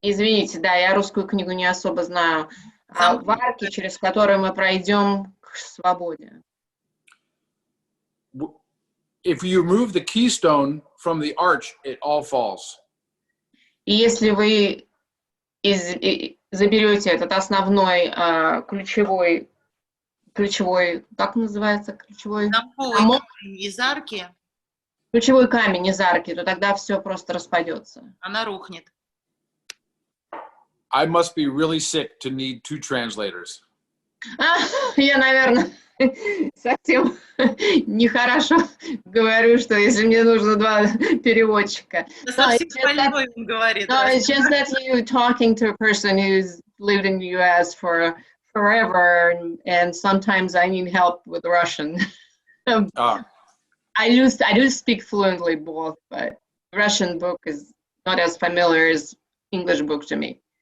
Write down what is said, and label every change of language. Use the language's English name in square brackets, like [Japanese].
[Russian] Извините, да, я русскую книгу не особо знаю. В арке, через которую мы пройдем к свободе. [English] If you remove the keystone from the arch, it all falls. [Russian] И если вы заберете этот основной ключевой, как называется, ключевой Замковый камень из арки, ключевой камень из арки, то тогда все просто распадется. она рухнет. [English] I must be really sick to need two translators. [Russian] Я, наверное, совсем нехорошо говорю, что если мне нужно два переводчика. Совсем больной, он говорит. [English] No, it's just that you talking to a person who's lived in the US for forever, and sometimes I need help with Russian. I do speak fluently both, but Russian book is not as familiar as English book to me.